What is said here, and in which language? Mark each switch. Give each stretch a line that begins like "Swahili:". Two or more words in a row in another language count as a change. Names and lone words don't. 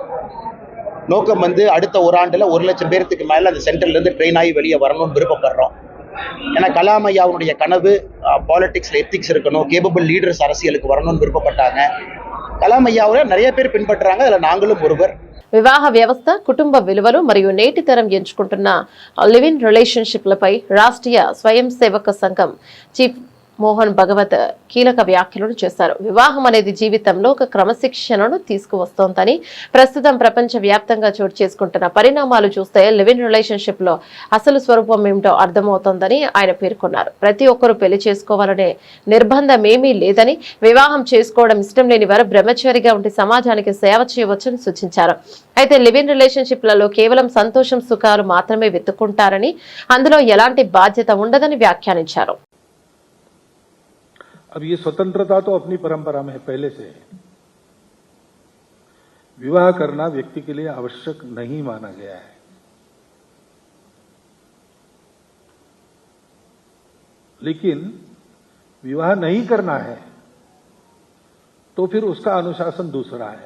Tamil: நோக்கம் வந்து அடுத்த ஒரு ஆண்டுல 1 லட்சம் பேருக்கு மேல அந்த சென்டர்ல இருந்து ட்ரெயின் ஆகி வெளியே வரணும்னு விருப்பப்படுறோம். ஏன்னா கலாம் ஐயாவுடைய கனவு பாலிடிக்ஸ்ல எத்திக்ஸ் இருக்கணும்,
English: capable leaders
Tamil: அரசியலுக்கு வரணும்னு விருப்பப்பட்டாங்க. கலாம் ஐயாவை நிறைய பேர் பின்பற்றுறாங்க, அதுல நாங்களும் ஒருவர்.
Telugu: వివాహ వ్యవస్థ, కుటుంబ విలువలు మరియు నేటి తరం ఎంచుకుంటున్న
English: live in relationships
Telugu: రాష్ట్రీయ స్వయం సేవక సంఘం చీఫ్ మోహన్ భగవత్ కీలక వ్యాఖ్యలను చేశారు. వివాహం అనేది జీవితంలో ఒక క్రమశిక్షణను తీసుకువస్తోందని, ప్రస్తుతం ప్రపంచ వ్యాప్తంగా చోటు చేసుకుంటున్న పరిణామాలు చూస్తే
English: live in relationship
Telugu: లో అసలు స్వరూపం ఏమిటో అర్థమవుతోందని ఆయన పేర్కొన్నారు. ప్రతి ఒక్కరూ పెళ్లి చేసుకోవాలనే నిర్బంధం ఏమీ లేదని, వివాహం చేసుకోవడం ఇష్టం లేని వారు బ్రహ్మచారిగా ఉండి సమాజానికి సేవ చేయవచ్చని సూచించారు. అయితే
English: live in relationships
Telugu: కేవలం సంతోషం, సుఖాలు మాత్రమే వెతుక్కుంటారని, అందులో ఎలాంటి బాధ్యత ఉండదని వ్యాఖ్యానించారు.
Hindi: अब ये स्वतंत्रता तो अपनी परंपरा में पहले से है. विवाह करना व्यक्ति के लिए आवश्यक नहीं माना गया है. लेकिन विवाह नहीं करना है तो फिर उसका अनुशासन दूसरा है.